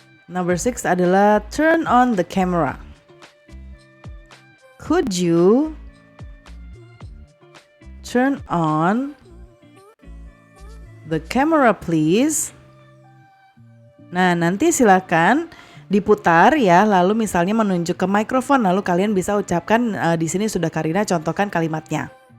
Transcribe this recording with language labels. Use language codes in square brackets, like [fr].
[en] Number 6 [id] adalah [en] turn on the camera. Could you turn on the camera please? [id] Nah, nanti silakan diputar ya, lalu misalnya menunjuk ke mikrofon, lalu kalian bisa ucapkan di sini sudah Karina contohkan kalimatnya.